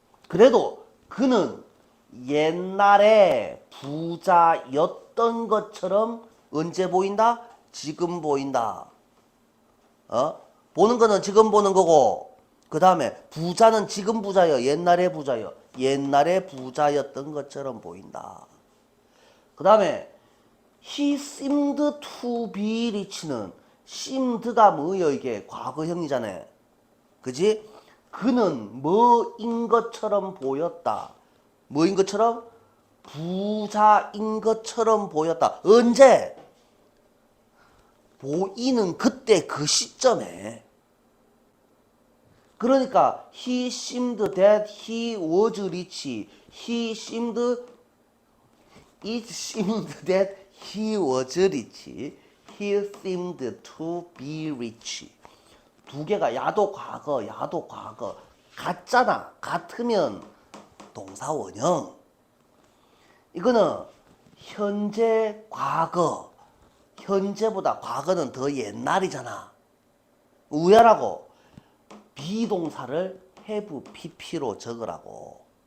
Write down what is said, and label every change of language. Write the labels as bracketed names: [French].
[Korean] 그래도 그는 옛날에 부자였던 것처럼 언제 보인다? 지금 보인다. 보는 거는 지금 보는 거고, 그 다음에 부자는 지금 부자여, 옛날에 부자여. 옛날에 부자였던 것처럼 보인다. 그 다음에 [English] he seemed to be rich는 seemed가 [Korean] 뭐예요? 이게 과거형이잖아. 그지? 그는 뭐인 것처럼 보였다. 뭐인 것처럼? 부자인 것처럼 보였다. 언제? 보이는 그때 그 시점에. [English] 그러니까 he seemed that he was rich. It seemed that he was rich. He seemed to be rich. [Korean] 두 개가 야도 과거, 야도 과거. 같잖아. 같으면 동사 원형. 이거는 현재 과거. 현재보다 과거는 더 옛날이잖아. 우야라고 비동사를 [English] have pp [Korean] 로 적으라고.